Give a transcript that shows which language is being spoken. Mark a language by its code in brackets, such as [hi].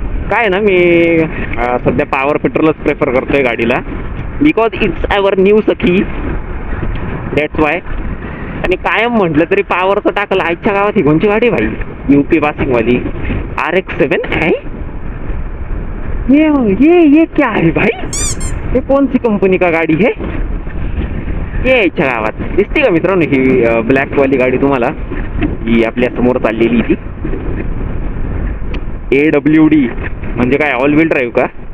[mr] काय ना मी सध्या पॉवर पेट्रोलच प्रेफर करतोय गाडीला, [en] Because it's our new सखी, that's why. [mr] आणि कायम म्हटलं तरी पॉवरचं टाकलं. आजच्या गावात ही कोणची गाडी भाई, UP पासिंगवाली RX-7 है. [hi] ये क्या है भाई, ये कौन सी कंपनी का गाडी है. [mr] ये याच्या गावात दिसते का मित्रांनो ही ब्लॅकवाली गाडी तुम्हाला, ही आपल्या समोर चाललेली ती AWD म्हणजे काय, ऑल व्हील ड्राईव्ह का.